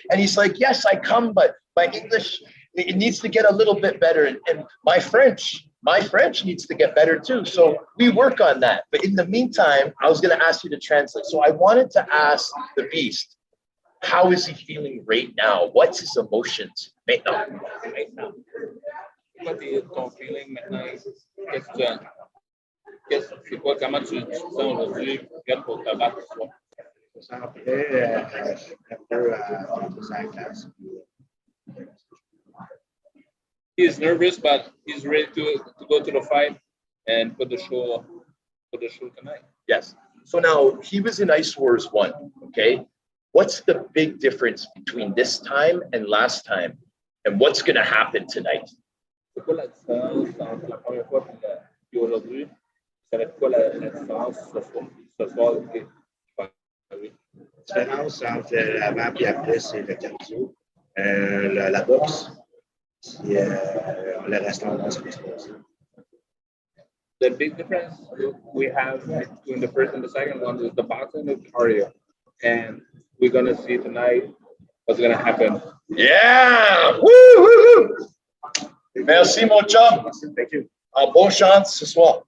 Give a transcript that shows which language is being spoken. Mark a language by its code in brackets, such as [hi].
[en] And he's like, yes, I come, but my English, it needs to get a little bit better. And my French needs to get better too. So we work on that. But in the meantime, I was going to ask you to translate. So I wanted to ask the Beast, how is he feeling right now? What's his emotions right now? [fr] Ton feeling maintenant, c'est quoi, comment tu te sens aujourd'hui pour te battre ce soir? Je me sens prêt, je suis un peu à la classe. [en] He is nervous, but he's ready to go to the fight and put the show tonight. Yes. So now he was in Icewars 1, okay? What's the big difference between this time and last time? And what's going to happen tonight? [fr] C'est quoi la différence entre la première fois et aujourd'hui? Ça va être quoi la différence ce soir qui va arriver? La différence entre l'avant et après, c'est le cardio, la boxe, puis le restant dans ce qui se passe. [en] The big difference we have between the first and the second one is the boxing and the cardio. And we're going to see tonight what's going to happen. Yeah! Woo, woo, woo! [fr] Merci, mon chum. [en] Thank you. [fr] Bonne chance ce soir.